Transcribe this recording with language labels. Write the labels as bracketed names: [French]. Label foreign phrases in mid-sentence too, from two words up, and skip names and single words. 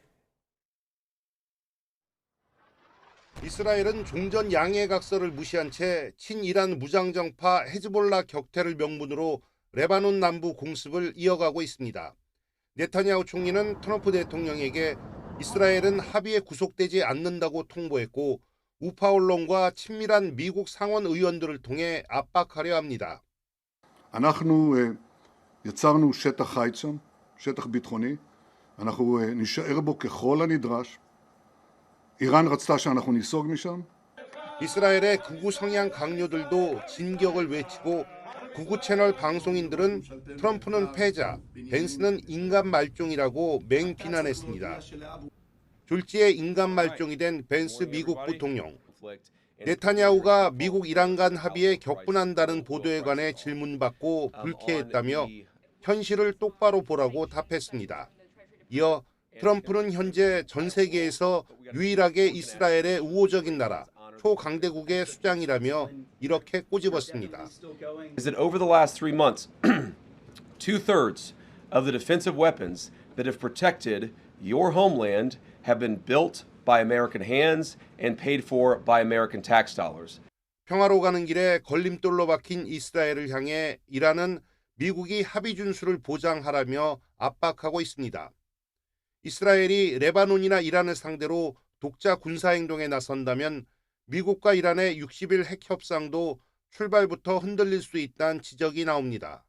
[Korean] 이스라엘은 종전 양해각서를 무시한 채 친이란 무장정파 헤즈볼라 격퇴를 명분으로 레바논 남부 공습을 이어가고 있습니다. 네타냐후 총리는 트럼프 대통령에게 이스라엘은 합의에 구속되지 않는다고 통보했고 우파 언론과 친밀한 미국 상원 의원들을 통해 압박하려 합니다. [Hebrew] אנחנו יצרנו שטח חיץ שם, שטח ביטחוני, אנחנו נשאר בו ככל הנדרש. איראן רצתה שאנחנו ניסוג משם. [Korean] 이스라엘의 극우 성향 강요들도 진격을 외치고 극우 채널 방송인들은 트럼프는 패자, 벤스는 인간 말종이라고 맹비난했습니다. 졸지에 인간 말종이 된 벤스 미국 부통령. 네타냐후가 미국 이란 간 합의에 격분한다는 보도에 관해 질문받고 불쾌했다며 현실을 똑바로 보라고 답했습니다. 이어 트럼프는 현재 전 세계에서 유일하게 이스라엘의 우호적인 나라, 초강대국의 수장이라며 이렇게 꼬집었습니다. [English] Is that over the last 3 months, 2/3 of the defensive weapons that have protected your homeland have been built by American hands and paid for by American tax dollars. [Korean] 평화로 가는 길에 걸림돌로 박힌 이스라엘을 향해 이란은 미국이 합의 준수를 보장하라며 압박하고 있습니다. 이스라엘이 레바논이나 이란을 상대로 독자 군사행동에 나선다면 미국과 이란의 60일 핵 협상도 출발부터 흔들릴 수 있다는 지적이 나옵니다.